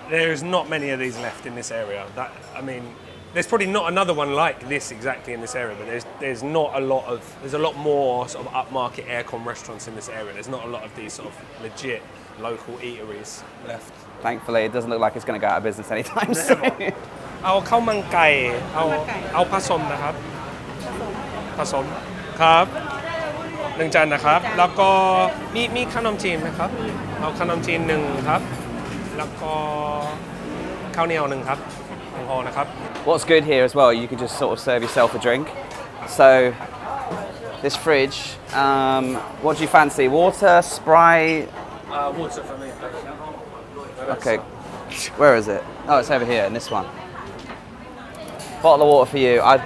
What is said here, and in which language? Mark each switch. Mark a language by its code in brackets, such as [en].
[en] There's not many of these left in this area. There's probably not another one like this exactly in this area, but there's a lot more sort of upmarket aircon restaurants in this area. There's not a lot of these sort of legit local eateries left. Thankfully, it doesn't look like it's going to go out of business anytime soon. [th] เอาข้าวมันไก่เอาผสมนะครับผสมครับ1 จานนะครับแล้วก็มีขนมจีนนะครับเอาขนมจีน1ครับแล้วก็ข้าวเหนียว1ครับพอนะครับ [en] What's good here as well, you can just sort of serve yourself a drink. So this fridge, what do you fancy? Water, Sprite? Water for me. Okay, where is it? Oh, it's over here in this one. Bottle of water for you.